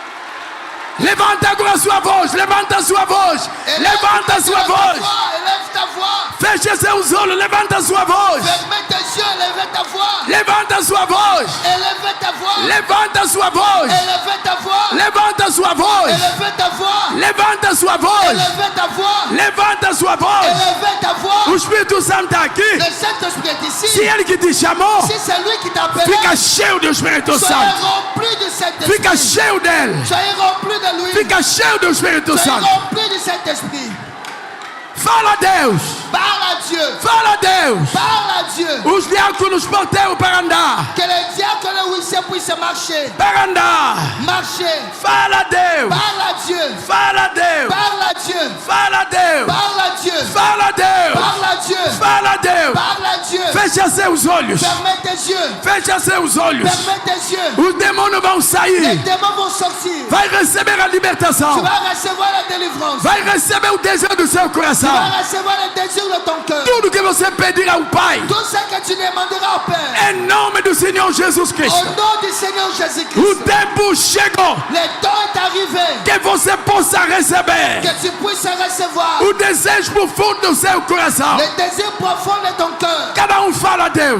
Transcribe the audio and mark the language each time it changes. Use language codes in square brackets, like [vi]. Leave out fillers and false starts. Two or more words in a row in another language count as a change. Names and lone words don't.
[pt] Levanta agora a sua voz. Levanta a sua voz. [fr] Élève [pt] Levanta a sua [fr] ta [pt] voz. [fr] voix, élève ta voix. voix. [pt] Feche seus olhos, levanta a sua voz. [fr] Fermez tes yeux, élevez ta voix. [pt] Levanta a sua voz. [fr] Élevez ta voix. [pt] Levanta a sua voz. [fr] Élevez ta voix. [pt] Levanta a sua voz. [fr] Élevez ta voix. [pt] Levanta a sua voz. [fr] Élevez ta voix. [pt] Levanta a sua voz. [fr] Élevez ta voix. [pt] O Espírito Santo está aqui. [fr] Le Saint-Esprit est ici. [pt] Se ele que te chamou, [fr] Si c'est lui qui t'a appelé, [pt] fica cheio do Espírito [fr] soyez [pt] Santo. [fr] remplis du Saint-Esprit. [pt] Fica cheio dele. [fr] Soyez remplis de lui. [pt] Fica cheio do Espírito [fr] Soyez [pt] Santo. [fr] remplis du Saint-Esprit. [pt] Fala a Deus. [fr] Parle à Dieu. [pt] Fala a Deus. [fr] Parle à Dieu. [pt] Os diáconos porteiros para andar. [fr] Que les diacres et les huissiers puissent marcher. [pt] Para andar. [fr] Marcher. [pt] Fala a Deus. [fr] Parle à Dieu. [pt] Fala a Deus. [fr] Parle à Dieu. [pt] Fala a Deus. [fr] Parle à Dieu. [pt] Fala a Deus. [fr] Parle à Dieu. [pt] Fala a Deus. [fr] Parle à Dieu. [pt] Fecha seus olhos. [fr] Fermez tes yeux. [pt] Fecha seus olhos. [fr] Fermez tes yeux. [pt] Os demônios vão [fr] Les [pt] sair. [fr] démons vont sortir. [pt] Vai receber a [fr] Tu [pt] libertação. [fr] vas recevoir la délivrance. [pt] Vai receber o desejo do seu [fr] Tu [pt] coração. [fr] vas recevoir le désir de ton cœur. [pt] Tudo que você pedir ao Pai, [fr] Tout ce que tu demanderas au Père. [pt] em nome do Senhor Jesus [fr] Au [pt] Cristo. [fr] nom du Seigneur [pt] O [fr] Jésus-Christ. [pt] tempo chegou [fr] Le temps est arrivé. [pt] que você possa receber [fr] Que tu puisses recevoir [pt] o desejo profundo do seu coração. [fr] le désir profond de ton cœur. [pt] Cada fala a Deus.